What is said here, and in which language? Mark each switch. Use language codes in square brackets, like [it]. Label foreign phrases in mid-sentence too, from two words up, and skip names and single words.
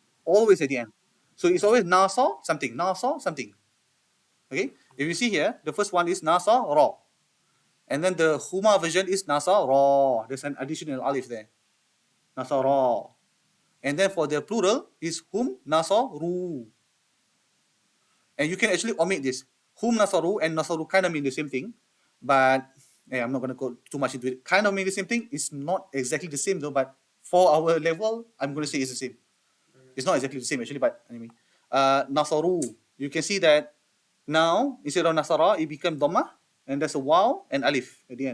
[en] always at the end. So it's always nasa something, nasa something. Okay, if you see here, the first one is nasa ra, and then the huma version is nasa ra. There's an additional alif there, nasa ra, and then for the plural is [ar] هم نصروا, [en] and you can actually omit this. [ar] هم نصروا [en] and nasaru kind of mean the same thing, but I'm not going to go too much into it. Kind of mean the same thing. It's not exactly the same though, but for our level, I'm going to say it's the same. It's not exactly the same actually, but anyway. Nasaru, you can see that now instead of nasara, it became dhamma, and there's a waw and alif at the end.